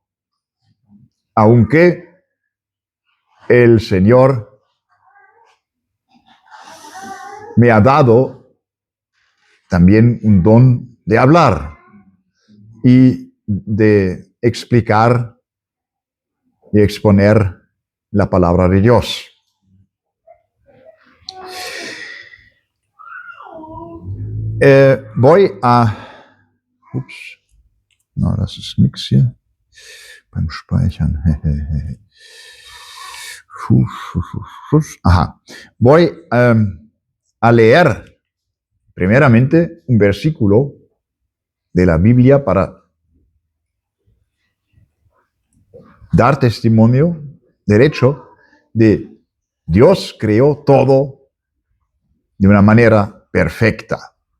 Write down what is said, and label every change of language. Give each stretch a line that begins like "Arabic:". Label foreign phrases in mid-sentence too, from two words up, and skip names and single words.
Spanish: Aunque el Señor me ha dado también un don de hablar y de explicar y exponer la palabra de Dios. Voy a... No,
German: das ist nichts hier. Beim Speichern.
Spanish: Ajá. Voy a leer primeramente un versículo de la Biblia para dar testimonio del hecho de Dios creó todo de una manera perfecta.